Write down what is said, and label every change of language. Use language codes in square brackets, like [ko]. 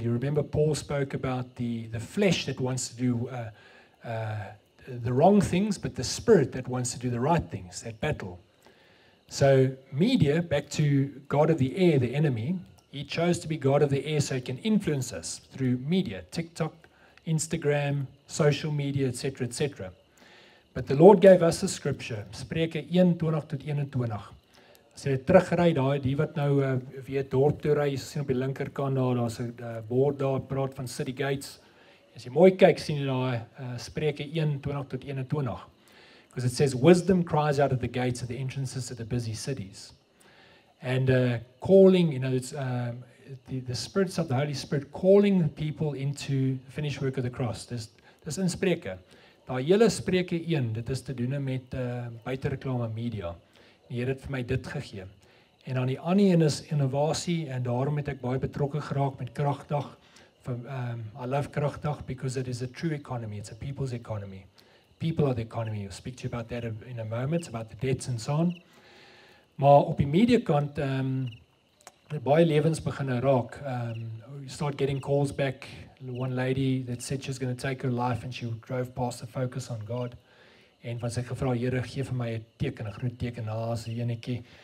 [en] You remember Paul spoke about the flesh that wants to do the wrong things, but the spirit that wants to do the right things, that battle. So media, back to God of the air, the enemy, he chose to be God of the air so he can influence us through media, TikTok, Instagram, social media, etc., etc. But the Lord gave us a scripture, Spreuke 1:20-21. [af] As jy terugry daai, die wat nou weer dorp toe ry, jy sien op die linkerkant daar's 'n bord daar praat van City Gates. As jy mooi kyk, sien jy daai Spreuke 1:20-21. [en] Because it says, wisdom cries out at the gates of the entrances of the busy cities. And calling, it's the spirits of the Holy Spirit calling people into the finished work of the cross. [af] Dis in Spreuke. Daai hele Spreuke 1, dit is te doen met buitereklame media. Die Here het vir my dit gegee. En dan die ander een is innovasie, en daarom het ek baie betrokke geraak met Kragdag. [en] I love Kragdag because it is a true economy. It's a people's economy. People are the economy. We'll speak to you about that in a moment, about the debts and so on. [af] Maar op die mediakant, baie lewens begin raak. [en] You start getting calls back. One lady that said she was going to take her life and she drove past the Focus on God. [af] En van sy gevra, Here, gee vir my 'n teken, 'n groot teken na as 'n enetjie.